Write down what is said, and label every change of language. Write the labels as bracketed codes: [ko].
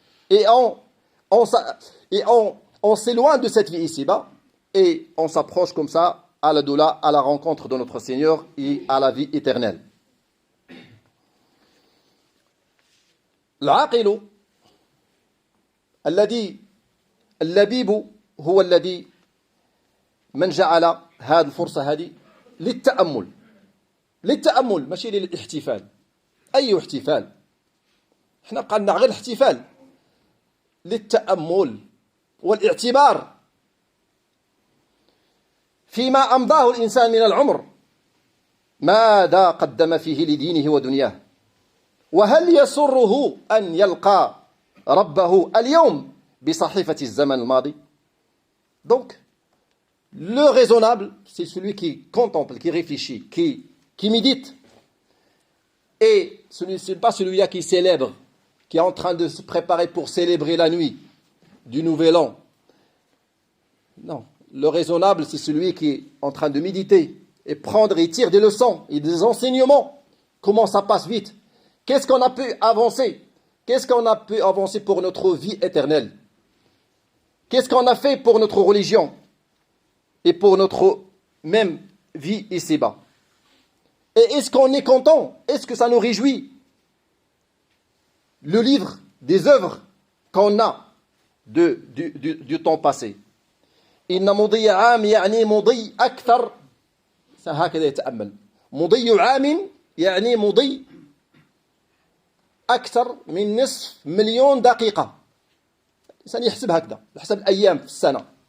[fr] Et on s'éloigne de cette vie ici-bas et on s'approche comme ça à la rencontre de notre Seigneur et à la vie éternelle. [ar] العاقل اللبيب هو الذي من جعل هذه الفرصة هذه للتأمل ماشي للاحتفال. أي احتفال؟ احنا قلنا غير الاحتفال، للتأمل والاعتبار فيما أمضاه الإنسان من العمر، ماذا قدم فيه لدينه ودنياه، وهل يسره أن يلقى ربه اليوم بصحيفة الزمن الماضي. [fr] Donc, le raisonnable, c'est celui qui contemple, qui réfléchit, qui médite. Et ce n'est pas celui-là qui célèbre, qui est en train de se préparer pour célébrer la nuit du Nouvel An. Non, le raisonnable, c'est celui qui est en train de méditer et prendre et tirer des leçons et des enseignements. Comment ça passe vite? Qu'est-ce qu'on a pu avancer? Qu'est-ce qu'on a pu avancer pour notre vie éternelle? Qu'est-ce qu'on a fait pour notre religion et pour notre même vie ici-bas? Et est-ce qu'on est content? Est-ce que ça nous réjouit? Le livre des œuvres qu'on a du temps passé. [ar] إن مضي عام يعني مضي أكثر، هكذا يتأمل، مضي عام يعني مضي أكثر من نصف مليون دقيقة. الإنسان يحسب هكذا، يحسب الأيام في السنة.